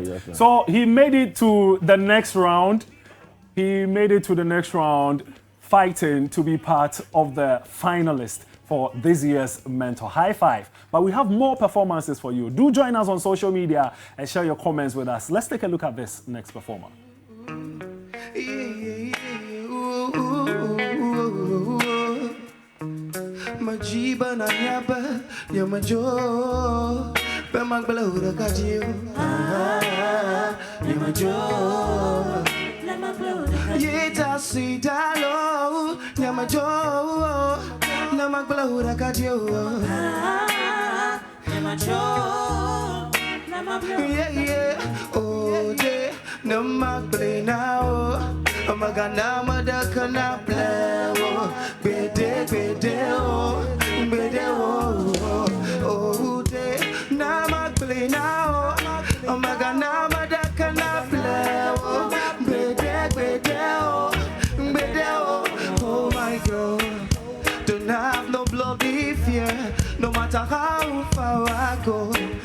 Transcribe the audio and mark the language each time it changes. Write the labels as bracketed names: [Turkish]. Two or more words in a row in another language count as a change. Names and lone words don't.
[English] So he made it to the next round. Fighting to be part of the finalists for this year's Mentor High Five. But we have more performances for you. Do join us on social media and share your comments with us. Let's take a look at this next performer. [Mende] Majiba na nyaba ya majo pema gbala kajiu ya majo yeta sidalo ya majo na magbala kajiu ya majo oh de na magbala now magana madaka na blewo bede oh de na magbala now magana madaka na blewo bede [English] oh my God, don't have no bloody fear no matter how far I go.